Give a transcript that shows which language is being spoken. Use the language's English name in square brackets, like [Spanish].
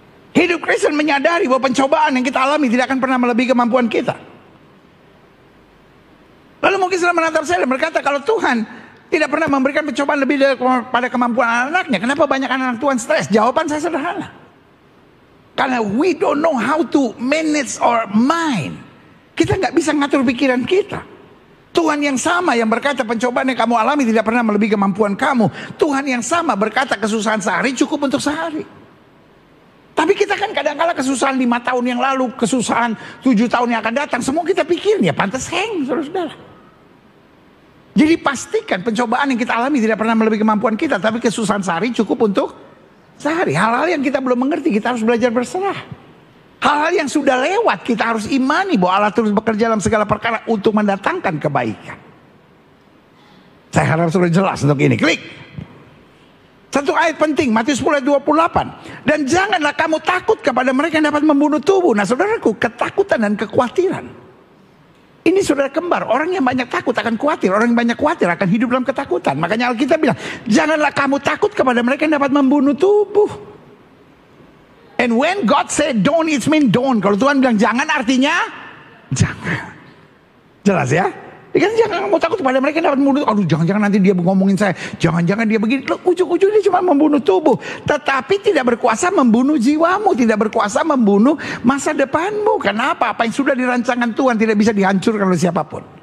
[Indonesian] Hidup Kristen menyadari bahwa pencobaan yang kita alami tidak akan pernah melebihi kemampuan kita. Lalu mungkin setelah menatap saya dan berkata, kalau Tuhan tidak pernah memberikan pencobaan lebih daripada kemampuan anak-anaknya, kenapa banyak anak Tuhan stres? Jawaban saya sederhana. Karena [English] we don't know how to manage our mind. [Indonesian] Kita nggak bisa ngatur pikiran kita. Tuhan yang sama yang berkata pencobaan yang kamu alami tidak pernah melebihi kemampuan kamu. Tuhan yang sama berkata kesusahan sehari cukup untuk sehari. Tapi kita kan kadang-kala kesusahan 5 tahun yang lalu, kesusahan 7 tahun yang akan datang, semua kita pikirin ya pantas heng, saudara-saudara. Jadi pastikan pencobaan yang kita alami tidak pernah melebihi kemampuan kita, tapi kesusahan sehari cukup untuk sehari. Hal-hal yang kita belum mengerti, kita harus belajar berserah. Hal-hal yang sudah lewat, kita harus imani bahwa Allah terus bekerja dalam segala perkara untuk mendatangkan kebaikan. Saya harap sudah jelas untuk ini. Klik. Satu ayat penting, Matius 10 ayat 28. Dan janganlah kamu takut kepada mereka yang dapat membunuh tubuh. Nah saudaraku, ketakutan dan kekhawatiran, ini saudara kembar. Orang yang banyak takut akan khawatir. Orang yang banyak khawatir akan hidup dalam ketakutan. Makanya Alkitab bilang, janganlah kamu takut kepada mereka yang dapat membunuh tubuh. [English] And when God said don't, it means don't. [Indonesian] Kalau Tuhan bilang jangan, artinya jangan. Jelas ya? Kan jangan kamu takut kepada mereka yang dapat membunuh. Aduh, jangan-jangan nanti dia ngomongin saya. Jangan-jangan dia begini. Ujung-ujungnya cuma membunuh tubuh. Tetapi tidak berkuasa membunuh jiwamu. Tidak berkuasa membunuh masa depanmu. Kenapa? Apa yang sudah dirancangkan Tuhan tidak bisa dihancurkan oleh siapapun.